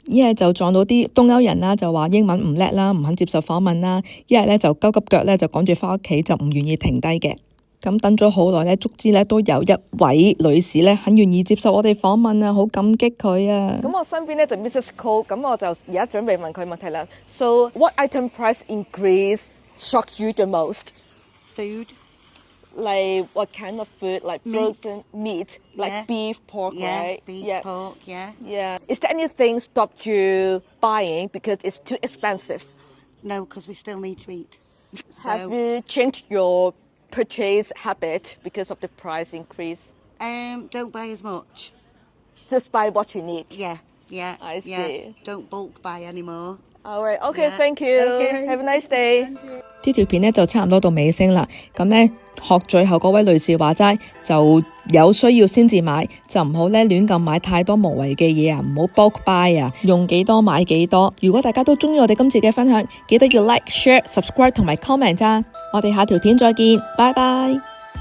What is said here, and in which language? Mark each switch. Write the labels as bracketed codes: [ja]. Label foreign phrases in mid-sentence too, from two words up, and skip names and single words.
[yue] 一係就撞到啲東歐人啦，就話英文唔叻啦，唔肯接受訪問啦；一係咧就急腳咧就趕住翻屋企，就唔願意停低嘅。咁等咗好耐咧，足之咧都有一位女士咧很願意接受我哋訪問啊，好感激佢啊！咁我身邊咧就 Mrs. Cole， 咁我就而家準備問佢問題啦。 [en] So what item price increase shocked you the most? Food. Like what kind of food? Like frozen meat, like Yeah. beef, pork, Yeah, right? beef, yeah. pork, yeah. Yeah. Is there anything stopped you buying because it's too expensive? No, because we still need to eat. Have you changed your purchase habit because of the price increase? Don't buy as much. Just buy what you need. Yeah, yeah. I yeah. see. Don't bulk buy anymore. All right. Okay. Yeah. Thank you. Okay. Have a nice day. [yue] 呢條片呢就差唔多到尾聲啦，咁呢，學最後嗰位女士話齋，就有需要先至買，就唔好呢亂咁買太多無謂嘅嘢啊，唔好 [en] bulk buy [yue] 啊，用幾多買幾多。如果大家都中意我哋今次嘅分享，記得要 [en] like、share、subscribe [yue] 同埋 comment 咋。我哋下條片再見，拜拜。